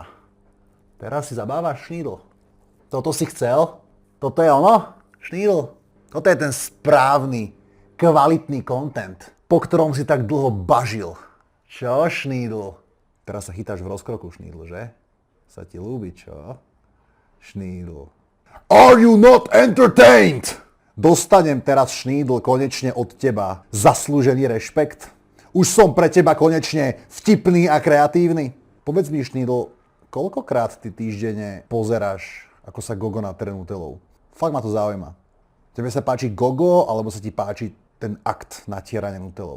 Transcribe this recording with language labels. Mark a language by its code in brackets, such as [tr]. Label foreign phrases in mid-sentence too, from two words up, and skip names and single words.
[sk] Teraz si zabávaš, Šnídl. Toto si chcel? Toto je ono? Šnídl. Toto je ten správny, kvalitný content, po ktorom si tak dlho bažil. Čo, Šnídl? Teraz sa chytáš v rozkroku, Šnídl, že? Sa ti ľúbi, čo? Šnídl. [en] Are you not entertained? [sk] Dostanem teraz, Šnídl, konečne od teba zaslúžený rešpekt? Už som pre teba konečne vtipný a kreatívny? Povedz mi, Šnídl, koľkokrát ty týždenne pozeráš, ako sa gogo natrie nutelou? Fakt ma to zaujíma. Tebe sa páči gogo, alebo sa ti páči ten akt natierania nutelou?